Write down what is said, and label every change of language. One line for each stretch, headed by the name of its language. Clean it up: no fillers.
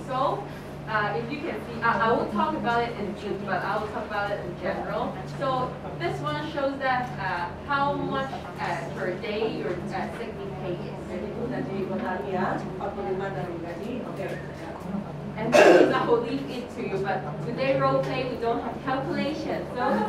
English: So if you can see, I will talk about it in June, but I will talk about it in general. So this one shows that how much per day your sick leave pay is.
Indonesian: Jadi itu dari petani ya, 45 dari gaji. Oke.
English: And these I will leave it to you, but today role play we don't have calculation. So